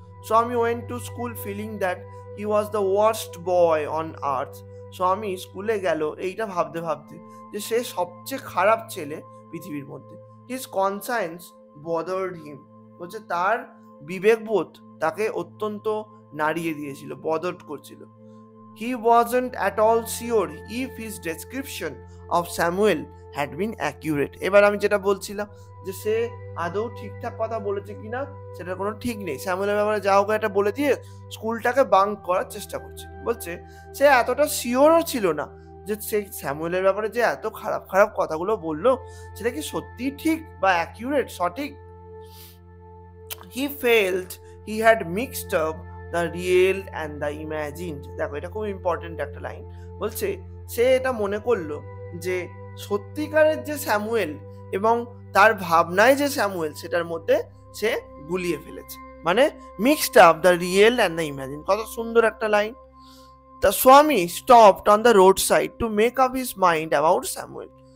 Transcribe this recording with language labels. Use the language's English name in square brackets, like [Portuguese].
[English] Swami went to school feeling that he was the worst boy on earth. [Bangla] স্বামী স্কুলে গেল এইটা ভাবতে ভাবতে যে সে সবচেয়ে খারাপ ছেলে পৃথিবীর মধ্যে। [English] His conscience bothered him. [Bangla] বলছে তার বিবেকবোধ তাকে অত্যন্ত নাড়িয়ে দিয়েছিল, বদার্ড করছিল। [English] He wasn't at all sure if his description of Samuel had been accurate. [Bangla] এবার আমি যেটা বলছিলাম যে সে আদৌ ঠিকঠাক কথা বলেছে কিনা সেটার কোনো ঠিক নেই। স্যামুয়েলের ব্যাপারে যা হোক একটা বলে দিয়ে স্কুলটাকে বাঙ্ক করার চেষ্টা করছে। বলছে সে এতটা শিওরও ছিল না যে সে স্যামুয়েলের ব্যাপারে যে এত খারাপ খারাপ কথাগুলো বললো সেটা কি সত্যি ঠিক বা অ্যাকিউরেট, সঠিক। [English] He felt he had mixed up the real and the imagined. [Bangla] দেখো এটা খুব ইম্পর্টেন্ট একটা লাইন। বলছে সে এটা মনে করলো যে সত্যিকারের যে স্যামুয়েল এবং তার ভাবনায় যে স্যামুয়েল সেটার মধ্যে সে গুলিয়ে ফেলেছে, মানে [English] Mixed up the real and the imagine. [Bangla] কত সুন্দর একটা লাইন। [English] The Swami stopped on the road side to make up his mind about Samuel.